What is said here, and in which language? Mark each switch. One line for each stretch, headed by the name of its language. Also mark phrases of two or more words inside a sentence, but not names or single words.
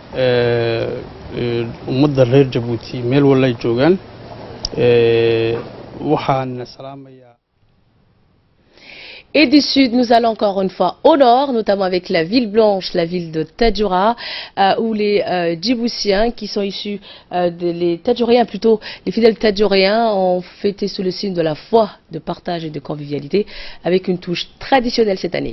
Somali: ummadda reer Djibouti meel walba ay joogaan waxaan salaamayaa.
French: Et du sud, nous allons encore une fois au nord, notamment avec la ville blanche, la ville de Tadjoura, où les Djiboutiens qui sont issus, les Tadjouriens plutôt, les fidèles Tadjouriens ont fêté sous le signe de la foi, de partage et de convivialité, avec une touche traditionnelle cette année.